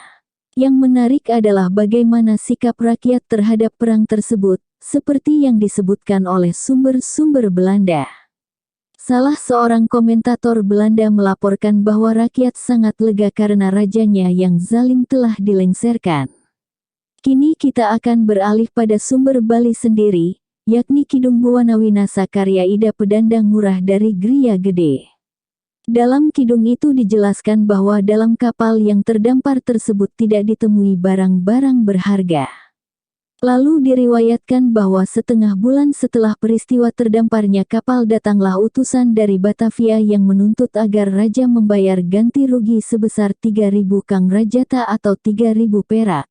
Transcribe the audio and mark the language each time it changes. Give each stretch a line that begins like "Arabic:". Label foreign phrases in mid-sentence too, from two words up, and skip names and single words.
Indonesian: Yang menarik adalah bagaimana sikap rakyat terhadap perang tersebut, seperti yang disebutkan oleh sumber-sumber Belanda. Salah seorang komentator Belanda melaporkan bahwa rakyat sangat lega karena rajanya yang zalim telah dilengsarkan. Kini kita akan beralih pada sumber Bali sendiri, yakni Kidung Buwanawinasa karya Ida Pedandang Murah dari Griya Gede. Dalam kidung itu dijelaskan bahwa dalam kapal yang terdampar tersebut tidak ditemui barang-barang berharga. Lalu diriwayatkan bahwa setengah bulan setelah peristiwa terdamparnya kapal datanglah utusan dari Batavia yang menuntut agar raja membayar ganti rugi sebesar 3.000 kang rajata atau 3.000 perak.